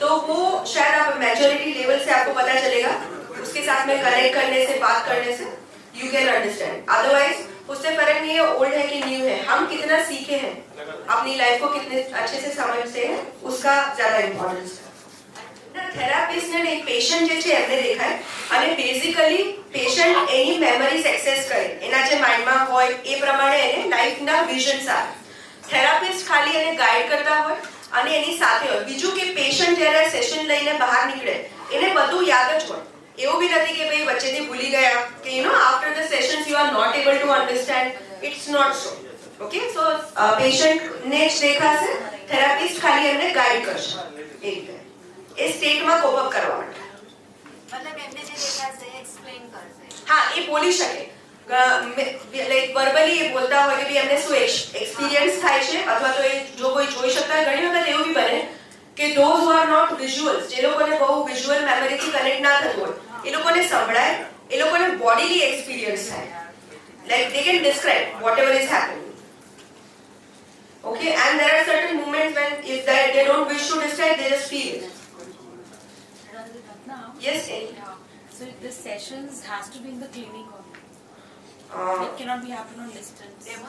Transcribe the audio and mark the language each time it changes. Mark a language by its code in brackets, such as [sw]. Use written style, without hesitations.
[hi] तो वो शायद आप मैच्योरिटी लेवल से आपको पता चलेगा, उसके साथ में कनेक्ट करने से, बात करने से [en] You can understand. [hi] अदरवाइज उससे फर्क नहीं है ओल्ड है कि न्यू है, हम कितना सीखे हैं, अपनी लाइफ को कितने अच्छे से समझते हैं, उसका ज्यादा इम्पोर्टेंस है। [gu] थेरापिस्ट ने एक पेशન્ટ જે છે એમને દેખાય અને બેઝિકલી પેશન્ટ એની મેમરીઝ એક્સેસ કરે, એના જે માઇન્ડમાં હોય એ પ્રમાણે એને લાઈફના વિઝન્સ આવે। થેરાપિસ્ટ ખાલી એને ગાઈડ કરતા હોય અને એની સાથે હોય। બીજું કે પેશન્ટ જ્યારે સેશન લઈને બહાર નીકળે એને બધું યાદ જ હોય, એવું भी નથી કે ભાઈ વચ્ચેથી ભૂલી ગયા કે [en] after the sessions you are not able to understand, it's not so, okay। [gu] so patient ને જ દેખાશે થેરાપિસ્ટ ખાલી એમને ગાઈડ કરશે એ રીતે એ સ્ટેટમાં કોપ અપ કરવા માટે. મતલબ એમને જે દેખાશે એક્સપ્લેન કરશે. હા એ બોલી શકે લાઈક વર્બલી એ બોલતા હોય કે ભઈ એમને શું એક્સપિરિયન્સ થાય છે અથવા તો એ જો કોઈ જોઈ શકતા હોય. ઘણી વખત એવું બી બને કે [en] those who are not visuals [gu] જે લોકોને બહુ વિઝ્યુઅલ મેમરીથી કનેક્ટ ના થતું હોય એ લોકોને સંભળાય એ લોકોને બોડીલી એક્સપિરિયન્સ થાય [en] like they can describe whatever is happening. Okay, and there are certain moments when if they don't wish to describe, they just feel it. Yes, Annie? So the sessions has to be in the clinic only. It cannot be happen on distance.